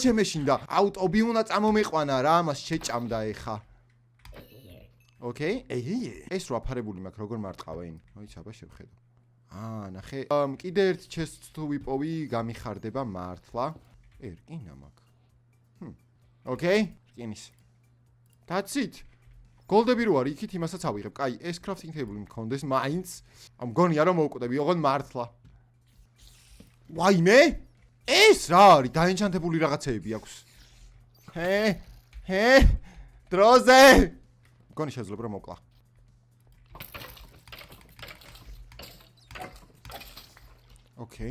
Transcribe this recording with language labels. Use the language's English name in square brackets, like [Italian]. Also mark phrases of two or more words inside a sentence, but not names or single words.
[Georgian] აუტობი უნდა წამომეყვანა რა, ამას შეჭამდა ეხა. ოკეი. ეს რო აფარებული მაქვს, როგორ მარტყავენ? მოიცა, აბა შევხედო. ნახე. კიდე ერთ ჩესტს თუ ვიპოვი, გამიხარდება მართლა. რკინა მაქვს. ოკეი, რკინის. [English] That's it. [Georgian] გოლდები რო არის, იქით იმასაც ავიღებ. კაი, ეს [English] crafting table [Georgian] მქონდეს, მაინც. მგონია რომ მოვკვდები, ოღონდ მართლა. ვაიმე? ეს რა არის? დაენჩანტებული რაღაცეები აქვს. დროზე. მგონი შეძლებ რომ მოკლა. ოკეი.